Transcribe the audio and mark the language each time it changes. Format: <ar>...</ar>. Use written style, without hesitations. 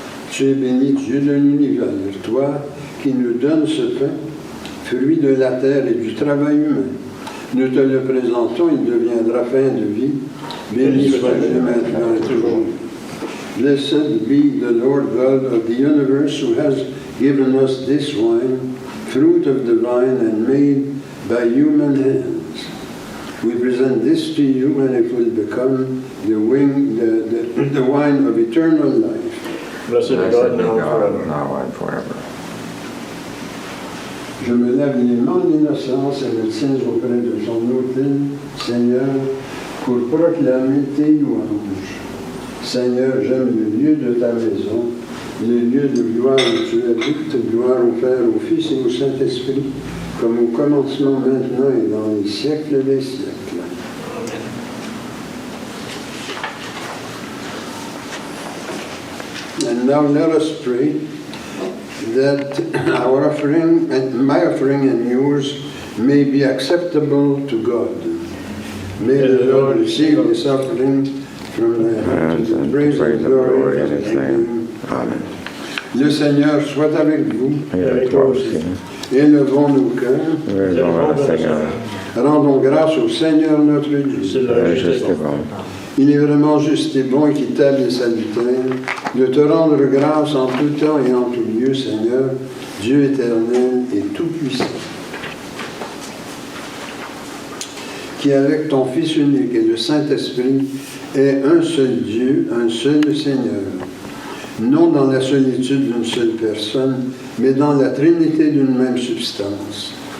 <fr>Tu es béni, Dieu de l'univers, toi qui nous donnes ce pain, fruit de la terre et du travail humain. Nous te le présentons, il deviendra pain de vie. Béni sois-tu maintenant et toujours.</fr> <en>Blessed be the Lord God of the universe who has given us this wine, fruit of the vine and made by human hands. We present this to you and it will become the wine of eternal life. Blessed be God now and forever. Now and forever.</en> <fr>Je me lave les mains d'innocence et me tiens auprès de son autel, Seigneur, pour proclamer tes louanges. Seigneur, j'aime le lieu de ta maison, le lieu de gloire où tu habites, gloire au Père, au Fils et au Saint-Esprit, comme au commencement, maintenant et dans les siècles des siècles.</fr> <en>And now let us pray that our offering, and my offering and yours, may be acceptable to God. May the Lord receive this offering from thy hands to the praise and glory of his name. Amen.</en> <fr>Le Seigneur soit avec vous. Et avec toi aussi. Élevons nos cœurs. Élevons le Seigneur. Rendons grâce au Seigneur notre Dieu. C'est le Juste et bon. Il est vraiment juste et bon, équitable et salutaire de te rendre grâce en tout temps et en tout lieu, Seigneur, Dieu éternel et tout-puissant, qui avec ton Fils unique et le Saint-Esprit est un seul Dieu, un seul Seigneur, non dans la solitude d'une seule personne, mais dans la Trinité d'une même substance.</fr>